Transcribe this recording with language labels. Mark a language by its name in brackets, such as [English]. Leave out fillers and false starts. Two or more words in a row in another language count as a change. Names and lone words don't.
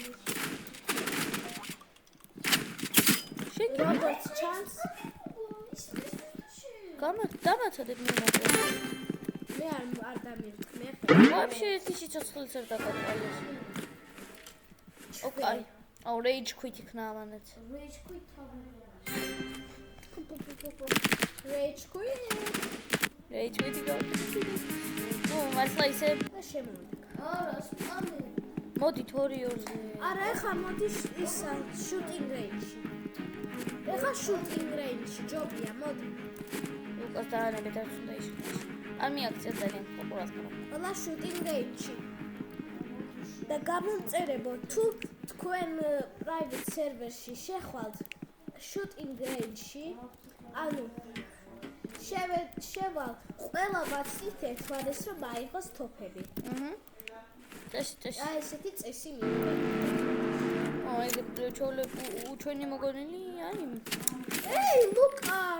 [Georgian] როგორც ჩანს, დამაცადეთ მე მოკლედ. მე არ დამირთმე. Вообще ერთი სიცოცხლეც არ დაგაყალეს. ოკეი. აუ [English] rage quit [Georgian] იქნა ამანაც. [English] Rage quit Rage quit. Rage quit [Georgian] იყო. მართლა ისე და შემოვიდა. არა სპამი მოდით 2-2-ზე. არა, ეხლა მოდის ისა [English] shooting range- [Georgian] ში. ეხლა [English] shooting range- [Georgian] ში ჯობია, მოდი. ლუკას დაანებეთ არ უნდა ისხდეს. არ მიაქციათ ძალიან პოპულარია. ყველა [English] shooting range- [Georgian] ში. და გამომწერებო, თუ თქვენ [English] private server- [Georgian] ში შეხვალთ [English] shooting range- [Georgian] ში, ანუ შევალ ყველა ვაცით ერთმანეთს რომ აიღოს თოფები. წესი. აი ესეთი წესი მივიღეთ. აი ჩვენი მოგონილი აი ეი, ლუკა!